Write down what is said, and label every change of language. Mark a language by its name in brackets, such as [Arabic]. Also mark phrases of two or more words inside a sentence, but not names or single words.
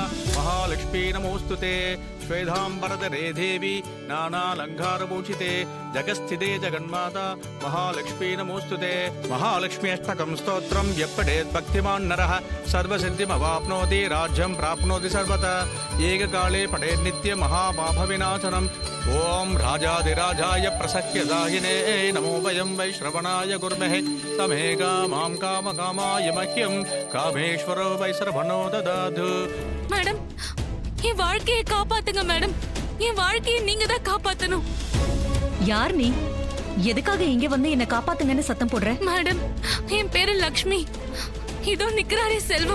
[Sanskrit] महालक्ष्मी नमोस्तुते श्वेतांबरधरे देवी नानालंकारभूषिते जगस्थिते जगन्माता महालक्ष्मी नमोस्तुते महालक्ष्मी अष्टकं स्तोत्रं यपठेत् भक्तिमान् नरः सर्वसिद्धिमवाप्नोति राज्यं प्राप्नोति सर्वथा एककाले पठेत् नित्यं महापापविनाशनम् ओम राजाधिराजाय प्रसह्यदाहिने नमो वयं वै श्रवणाय कुर्महे तमेका मां कामकामाय मह्यं कामेश्वरो वै सर्वनो ददातु. [Tamil] மேடம், என் வாழ்க்கையை காப்பாத்துங்க மேடம். என் வாழ்க்கையை நீங்க தான் காப்பாத்தணும். யார் நீ? எதுக்காக இங்க வந்து என்ன காப்பாத்துங்கன்னு சத்தம் போடுற? மேடம், என் பேரு லக்ஷ்மி. இதோ நிக்கிறாரே செல்வம்.